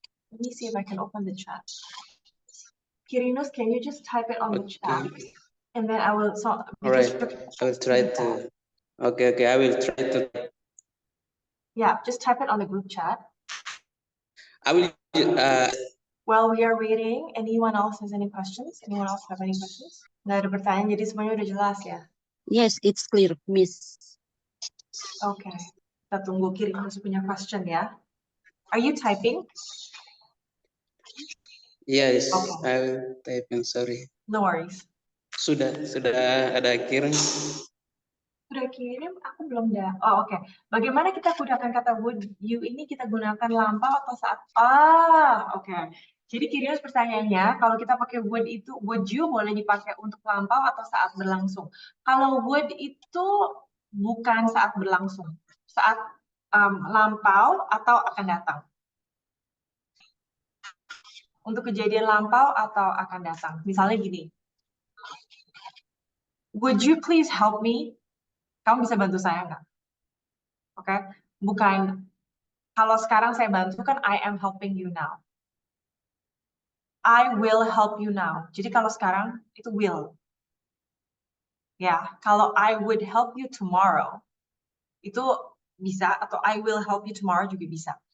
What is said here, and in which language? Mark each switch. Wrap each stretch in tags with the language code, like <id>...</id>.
<en>Let me see if I can open the chat. Kirinos, can you just type it on the chat? And then I will... All right, I will try to. Okay, I will try to. Yeah, just type it on the group chat. I will. While we are waiting, anyone else has any questions? Anyone else have any questions?</en> <id>Nggak ada pertanyaan, jadi semuanya udah jelas ya?</id> <en>Yes, it's clear, Miss.</en> <id>Okay, kita tunggu Kirinos punya question ya.</id> <en>Are you typing? Yes, Okay. I will type in, sorry. No worries.</en> <id>Sudah ada kirim. Sudah kirim, aku belum dah. Oh, oke. Bagaimana kita gunakan kata would you ini kita gunakan lampau atau saat? Oke. Jadi Kirinos pertanyaannya, kalau kita pakai would itu, would you boleh dipakai untuk lampau atau saat berlangsung? Kalau would itu bukan saat berlangsung, saat lampau atau akan datang. Untuk kejadian lampau atau akan datang. Misalnya gini.</id> <en>Would you please help me?</en> <id>Kamu bisa bantu saya nggak? Oke, bukan kalau sekarang saya bantu kan</id> <en>I am helping you now. I will help you now.</en> <id>Jadi kalau sekarang itu will. Ya, kalau</id> <en>I would help you tomorrow</en> <id>itu bisa atau</id> <en>I will help you tomorrow</en> <id>juga bisa.</id>